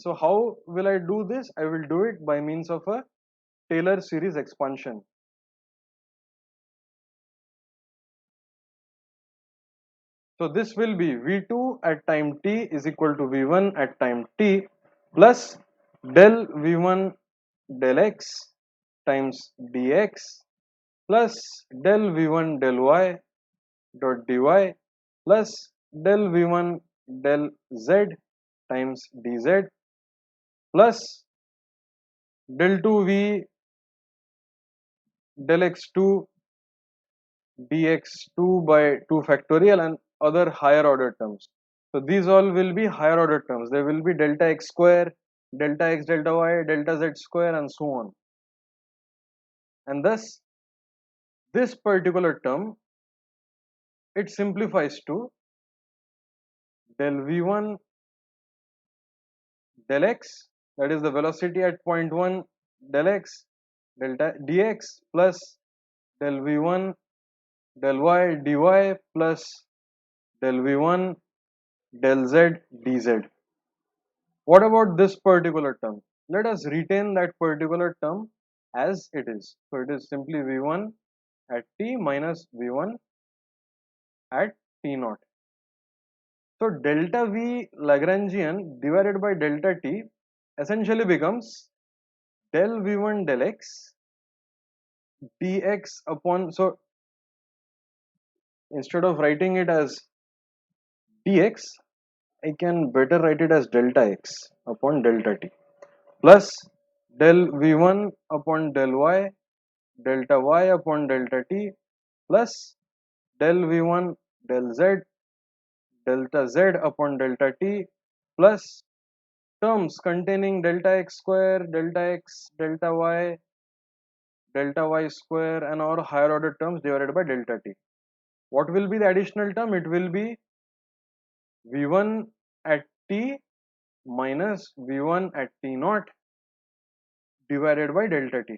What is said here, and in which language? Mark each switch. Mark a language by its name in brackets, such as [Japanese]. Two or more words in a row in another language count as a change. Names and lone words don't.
[English] So how will I do this? I will do it by means of a Taylor series expansion. So this will be V2 at time t is equal to V1 at time t plus del V1 del x times dx plus del V1 del y dot dy plus del V1 del z times dz plus del 2V del x2 dx2 by 2 factorial and other higher order terms. So these all will be higher order terms. There will be delta x square, delta x delta y, delta z square, and so on. And thus this particular term, it simplifies to del v1 del x, that is the velocity at point 1 del x delta dx plus del v1 del y dy plus del v1 del z dz. What about this particular term? Let us retain that particular term as it is. So it is simply v1 at t minus v1 at t naught. So delta v Lagrangian divided by delta t essentially becomes del v1 del x dx upon, so instead of writing it as dx, I can better write it as delta x upon delta t plus del v1 upon del y delta y upon delta t plus del v1 del z delta z upon delta t plus terms containing delta x square, delta x, delta y square, and all higher order terms divided by delta t. What will be the additional term? It will be v1 at t minus v1 at t naught divided by delta t.